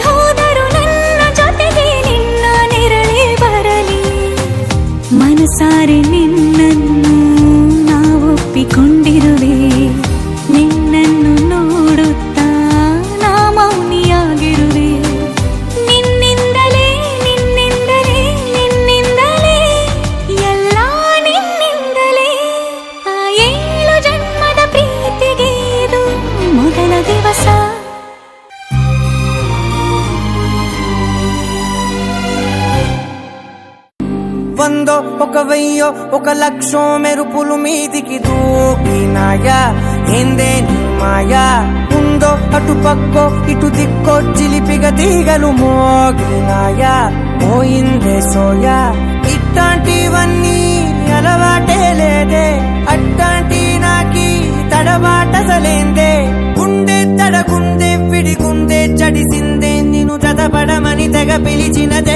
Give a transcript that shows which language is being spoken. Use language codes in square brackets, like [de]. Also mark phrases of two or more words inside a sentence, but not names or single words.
[kn] ಹೋದರೂ ನನ್ನ ಜೊತೆಗೆ ನಿನ್ನ ನೆರಳೇ ಬರಲಿ ಮನಸಾರೆ ನಿನ್ನನ್ನು ನಾ ಒಪ್ಪಿಕೊಂಡಿರುವೆ ನಿನ್ನನ್ನು ನೋಡುತ್ತಾ ನಾ ಮೌನಿಯಾಗಿರುವೆ ನಿನ್ನಿಂದಲೇ ನಿನ್ನಿಂದಲೇ ನಿನ್ನಿಂದಲೇ ಎಲ್ಲ ನಿನ್ನಿಂದಲೇ ಆ 7 ಜನ್ಮದ ಪ್ರೀತಿಗೆ ಇದು ಮೊದಲ ದಿವಸ [te] వందో ఒక వెయ్యో ఒక లక్షో మెరుపులు మీదికి దూకినాయా ఏందే నీ మాయా ఉందో అటు పక్కో ఇటు దిక్కో చిలిపిగ తీగలు మోగినాయా పోయిందే సోయా ఇట్ట ఇట్టాంటివన్నీ అలవాటే లేదే, అట్టాంటి నాకి తడబాటసలేందే, గుండె తడగుందే విడిగుందే చడిసిందే, నిన్ను చదపడమని తెగ పిలిచినదే.